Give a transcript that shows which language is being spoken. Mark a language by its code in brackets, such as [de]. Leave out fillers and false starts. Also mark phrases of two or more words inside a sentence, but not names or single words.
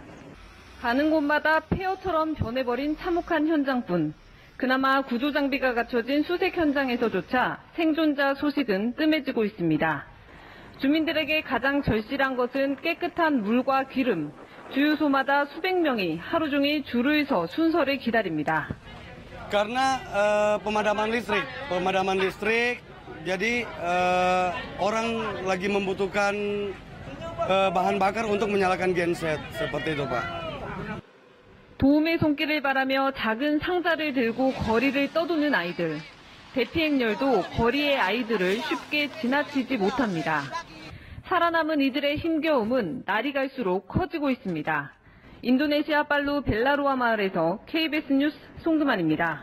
[ko] 가는 곳마다 폐허처럼 변해버린 참혹한 현장뿐. 그나마 구조 장비가 갖춰진 수색 현장에서조차 생존자 소식은 뜸해지고 있습니다. 주민들에게 가장 절실한 것은 깨끗한 물과 기름. 주유소마다 수백 명이 하루 종일 줄을 서 순서를 기다립니다. [id] Karena pemadaman listrik, jadi orang lagi membutuhkan bahan bakar untuk menyalakan genset seperti itu, Pak. [ko] 도움의 손길을 바라며 작은 상자를 들고 거리를 떠도는 아이들. 대피 행렬도 거리의 아이들을 쉽게 지나치지 못합니다. 살아남은 이들의 힘겨움은 날이 갈수록 커지고 있습니다. 인도네시아 팔루 벨라로아 마을에서 KBS 뉴스 송금환입니다.